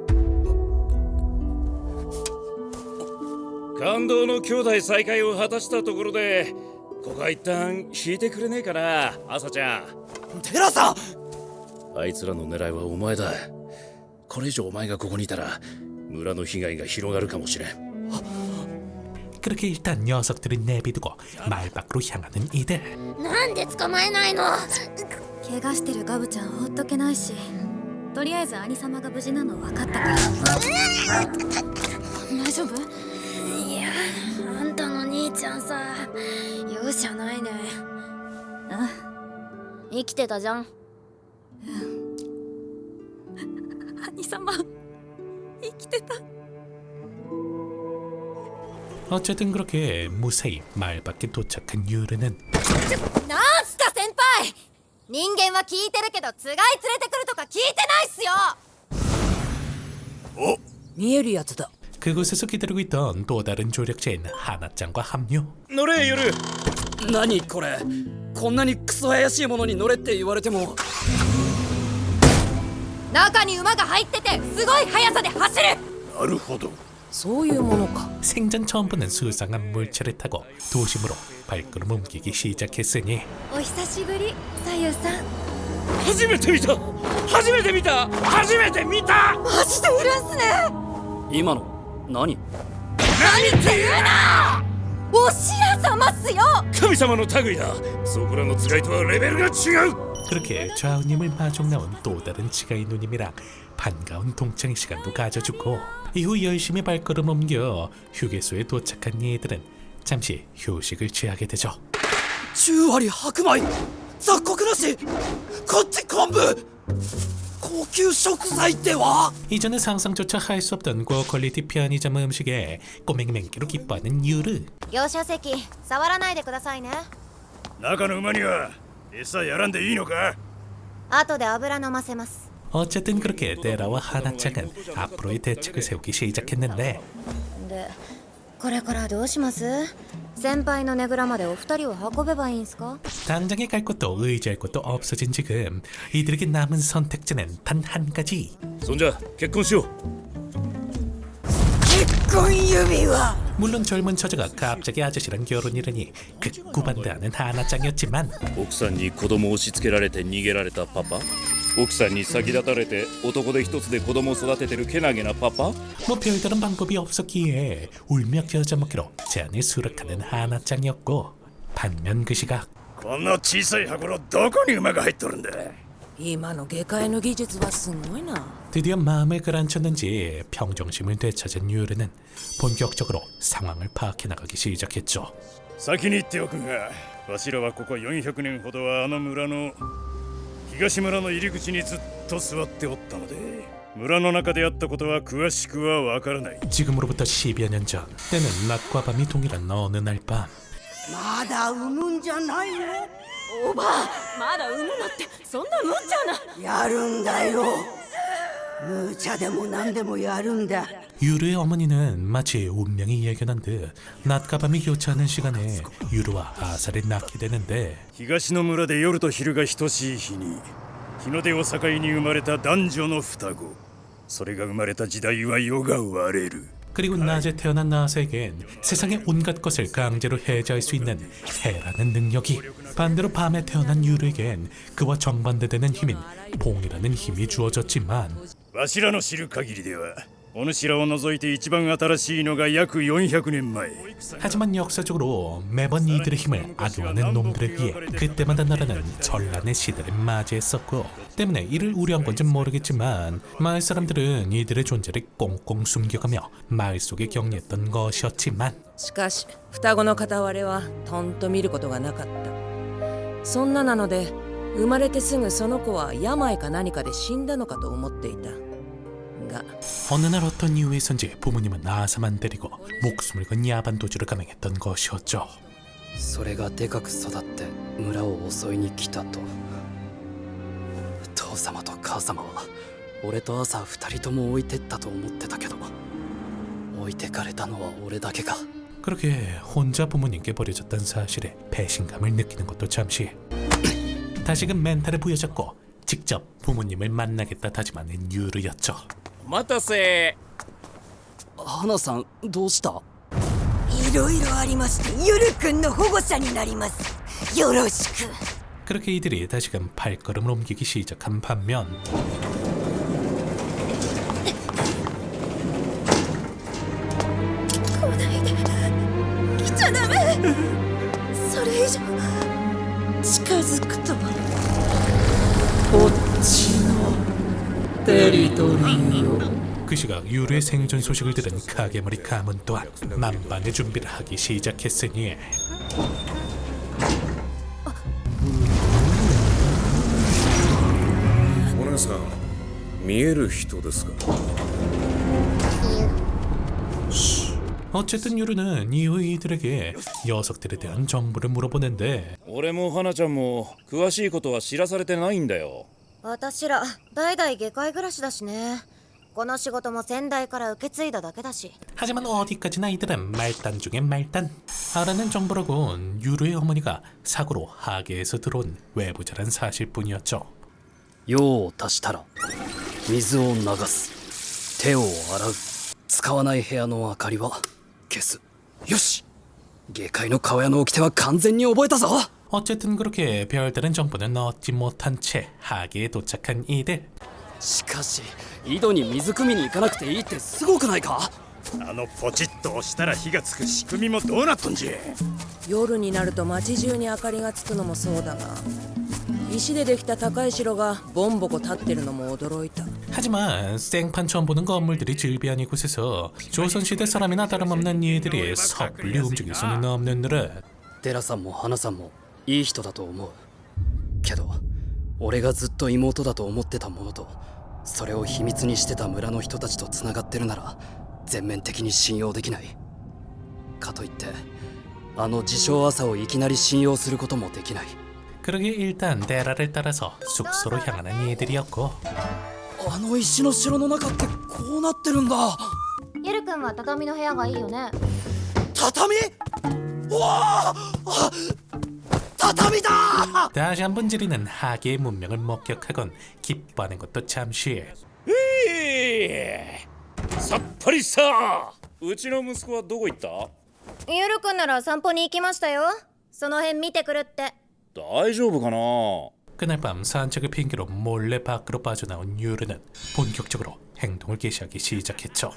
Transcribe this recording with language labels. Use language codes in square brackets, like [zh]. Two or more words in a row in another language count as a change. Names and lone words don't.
[ja] 感動の兄弟再会を果たしたところで、ここは一旦引いてくれねえかな、朝ちゃん。テラさん。あいつらの狙いはお前だ。これ以上お前がここにいたら村の被害が広がるかもしれん。 [ko] 그렇게 일단 녀석들을 내비두고 마을 밖으로 향하는 이들. [ja] なんで捕まえないの？怪我してるガブちゃん放っとけないし、とりあえず兄様が無事なの分かったから。大丈夫？いや、あんたの兄ちゃんさ、容赦ないね。生きてたじゃん。兄様、生きてた。 [ko] 어쨌든 그렇게 무사히 마을 밖에 도착한 유르는 [ja] なんすか先輩。人間は聞いてるけどつがい連れてくるとか聞いてないっすよ。見えるやつだ。 [ko] 그곳에서 기다리고 있던 또 다른 조력자인 하나짱과 합류. [ja] 乗れユル。何これ。こんなにクソ怪しいものに乗れって言われても。中に馬が入っててすごい速さで走る。なるほど。そういうものか。 [ko] 생전 처음 보는 수상한 물체를 타고 도심으로 발걸음 옮기기 시작했으니 [ja] お久しぶり、さゆさん。初めて見た。初めて見た。初めて見た。マジでいるんすね。今の何？何って言うな。お白様っすよ。神様の類だ。そこらの使いとはレベルが違う。 [ko] 그렇게 좌우님을 마중 나온 또 다른 지가이 누님이랑 반가운 동창 시간도 가져주고 이후 열심히 발걸음 옮겨 휴게소에 도착한 이들은 잠시 휴식을 취하게 되죠. [ja] 10 割白米。雑穀なし。こっち昆布。高級食材っては？ [ko] 이전에 상상조차 할 수 없던 고퀄리티 편의점 음식에 꼬맹맹기로 기뻐하는 유르. [ja] 乗車席触らないでくださいね。中の馬には餌やらんでいいのか。後で油飲ませます。 [ko] 어쨌든 그렇게 데라와 하나짱은 앞으로의 대책을 세우기 시작했는데 [ja] で、これからどうします？先輩のねぐらまでお二人を運べばいいんすか？ [ko] 당장에 갈 곳도 의지할 곳도 없어진 지금 이들에게 남은 선택지는 단 한 가지. [ja] そんじゃ結婚しよう。結婚指輪。 [ko] 물론 젊은 처자가 갑자기 아저씨랑 결혼이라니 극구 반대하는 하나짱이었지만 [ja] 奥さんに子供を押し付けられて逃げられたパパ。奥さんに先立たれて男で一つで子供を育ててるけなげなパパ。 [ko] 뭐 별다른 방법이 없었기에 울며 겨자 먹기로 제안을 수락하는 하나짱이었고 반면 그 시각 [ja] この小さい箱のどこに馬が入っとるんだ。今の外科医の技術はすごいな。 [ko] 드디어 마음을 가라앉혔는지 평정심을 되찾은 유르는 본격적으로 상황을 파악해 나가기 시작했죠. [ja] 先に言っておくが、わしらはここ400年ほどはあの村の東村の入り口にずっと座っておったので、村の中であったことは詳しくはわからない。 [ko] 지금으로부터 10여 년 전, 때는 낮과 밤이 동일한 어느 날 밤. [ja] まだ産むんじゃないの？おばあ、まだ産むのってそんな無茶な。やるんだよ。無茶でも何でもやるんだ。 [ko] 유르의 어머니는 마치 운명이 예견한 듯 낮과 밤이 교차하는 시간에 유르와 아사를 낳게 되는데 [ja] 東の村で夜と昼が等しい日に、日の出を境に生まれた男女の双子。それが生まれた時代は世が割れる。 [ko] 그리고 낮에 태어난 나사에겐 세상의 온갖 것을 강제로 해제할 수 있는 해라는 능력이, 반대로 밤에 태어난 유르에겐 그와 정반대되는 힘인 봉이라는 힘이 주어졌지만 [ja] わしらの知る限りでは、お主らを除いて一番新しいのが約400年前。 [ko] 하지만 역사적으로 매번 이들의 힘을 악용하는 놈들에 비해 그때마다 나라는 전란의 시대를 맞이했었고, 때문에 이를 우려한 건지 모르겠지만 마을 사람들은 이들의 존재를 꽁꽁 숨겨가며 마을 속에 격리했던 것이었지만 [ja] しかし双子の片割れはとんと見ることがなかった。そんななので生まれてすぐその子は病か何かで死んだのかと思っていたが、 [ko] 어느 날 어떤 이유에선지 부모님은 아사만 데리고 목숨을 건 야반 도주를 감행했던 것이었죠. [ja] それがでかく育って村を襲いに来たと。父様と母様は俺とアサ2人とも置いてったと思ってたけど、置いてかれたのは俺だけか。 [ko] 그렇게 혼자 부모님께 버려졌다는 사실에 배신감을 느끼는 것도 잠시. 다시금 멘탈을 부여잡고 직접 부모님을 만나겠다 다짐하는 유르였죠. [ja] お待たせ。花さんどうした？いろいろありましてゆるくんの保護者になります。よろしく。 [ko] 그렇게 이들이 다시금 발걸음을 옮기기 시작한 반면 [ja] 来ちゃダメ。それ以上近づくとこっちのテリトリーを。 [ko] 그 시각 유르의 생존 소식을 들은 카게머리 가문 또한 만반의 준비를 하기 시작했으니 [ja] お姉さん、見える人ですか？ [ko] 어쨌든 유르는 이후 이들에게 녀석들에 대한 정보를 물어보는데 [ja] 俺も花ちゃんも詳しいことは知らされてないんだよ。私ら代々下界暮らしだしね。この仕事も先代から受け継いだだけだし。 [ko] 하지만 어디까지나 이들은 말단 중에 말단. 알아낸 정보라곤 유르의 어머니가 사고로 하계에서 들어온 외부자란 사실뿐이었죠. [ja] 用を足したら水を流す、手を洗う、使わない部屋の明かりは消す。よし、下界の顔屋の掟は完全に覚えたぞ。 [ko] 어쨌든 그렇게 별다른 정보는 얻지 못한 채 하계에 도착한 이들. [ja] しかし井戸に水汲みに行かなくていいってすごくないか？あのポチッと押したら火がつく仕組みもどうなっとんじゃ。夜になると街中に明かりがつくのもそうだが、石でできた高い城がボンボコ立ってるのも驚いた。 [ko] 하지만 생판 처음 보는 건물들이 즐비한 이곳에서 조선시대 사람이나 다름없는 이들이 섣불리 움직일 수는 없는 노릇. [ja] デラさんも花さんもいい人だと思うけど、俺がずっと妹だと思ってたものとそれを秘密にしてた村の人たちとつながってるなら全面的に信用できない。かといってあの自称朝をいきなり信用することもできない。 [ko] 그러게 일단 데라를 따라서 숙소로 향하는 이들이었고 [ja] あの石の城の中ってこうなってるんだ。ゆるくんは畳の部屋がいいよね。畳？うわあ、畳だ！ [ko] 다시 한번 지리는 하계의 문명을 목격하곤 기뻐하는 것도 잠시. [ja] さっぱりした。うちの息子はどこ行った？ゆるくんなら散歩に行きましたよ。その辺見てくるって。大丈夫かな？ [ko] 그날 밤 산책을 핑계로 몰래 밖으로 빠져나온 유르는 본격적으로 행동을 개시하기 시작했죠.